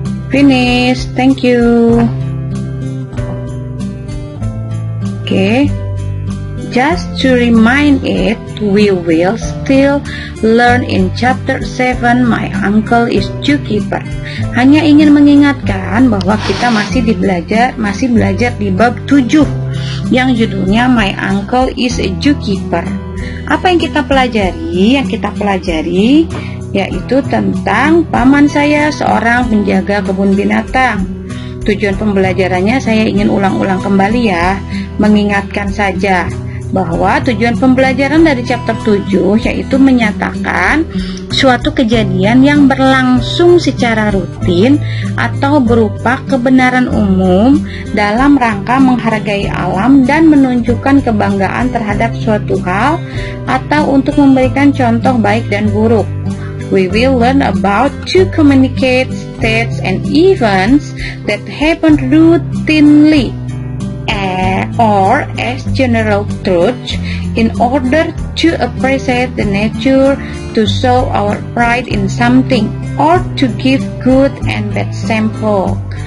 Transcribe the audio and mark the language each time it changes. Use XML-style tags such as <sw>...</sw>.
<en>Finish, thank you. Okay, just to remind it, we will still learn in chapter 7, My Uncle is Zookeeper.</en> <id>Hanya ingin mengingatkan bahwa kita masih belajar di bab 7 yang judulnya My Uncle is a Zookeeper. Apa yang kita pelajari? Yang kita pelajari yaitu tentang paman saya seorang penjaga kebun binatang. Tujuan pembelajarannya saya ingin ulang-ulang kembali ya, mengingatkan saja bahwa tujuan pembelajaran dari chapter 7 yaitu menyatakan suatu kejadian yang berlangsung secara rutin atau berupa kebenaran umum dalam rangka menghargai alam dan menunjukkan kebanggaan terhadap suatu hal atau untuk memberikan contoh baik dan buruk.</id> <en>We will learn about to communicate states and events that happen routinely or as general truths in order to appreciate the nature, to show our pride in something, or to give good and bad sample.</en>